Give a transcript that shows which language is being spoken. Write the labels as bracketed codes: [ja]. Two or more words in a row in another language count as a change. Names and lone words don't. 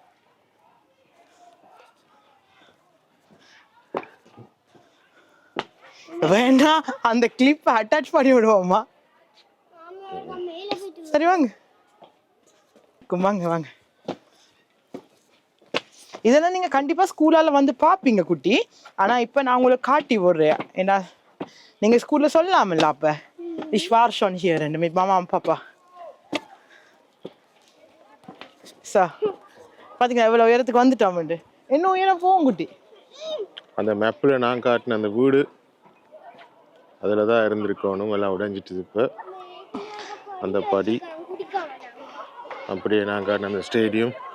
[ta] வேண்டாம், அந்த [en] clip attach [ta] பண்ணி விடுவோமா? சரி வாங்க. இருக்கும். வாங்க வாங்க. இதெல்லாம் நீங்க கண்டிப்பா ஸ்கூலால வந்து பாப்பீங்க குட்டி. ஆனா இப்ப நான் உங்களுக்கு காட்டி விடுறேன். ஏன்னா நீங்க ஸ்கூல்ல சொல்லலாம்ல அப்ப. [de] Ich war schon hier mit Mama und Papa. So. [ta] பாத்தீங்களா எவ்வளவு உயரத்துக்கு வந்துட்டோம்ண்டு. இன்னும் உயரம் போகும் குட்டி. அந்த மேப்ல நான் காட்டின அந்த வீடு அதில் தான் இருந்திருக்கணும். எல்லாம் உடைஞ்சிட்டு இப்போ அந்த படி அப்படியே நான் காட்டின அந்த ஸ்டேடியம்.